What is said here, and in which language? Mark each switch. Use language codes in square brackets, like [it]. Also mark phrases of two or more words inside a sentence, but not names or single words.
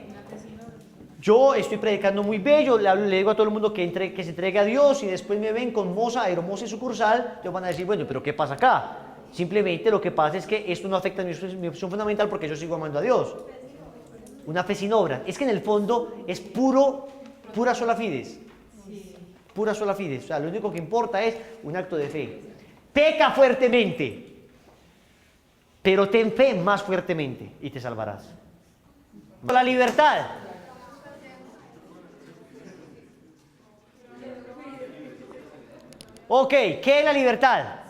[es] Yo estoy predicando muy bello, le digo a todo el mundo que se entregue a Dios, y después me ven con moza, aeromoza y sucursal, ellos van a decir, bueno, pero ¿qué pasa acá? Simplemente lo que pasa es que esto no afecta a mi opción fundamental porque yo sigo amando a Dios. Una fe sin obra. Es que en el fondo es pura [la] sola fides. Pura sola fides. [es] O sea, lo único que importa es un acto de fe. Peca fuertemente, pero ten fe más fuertemente y te salvarás. La libertad. Ok, ¿qué es la libertad?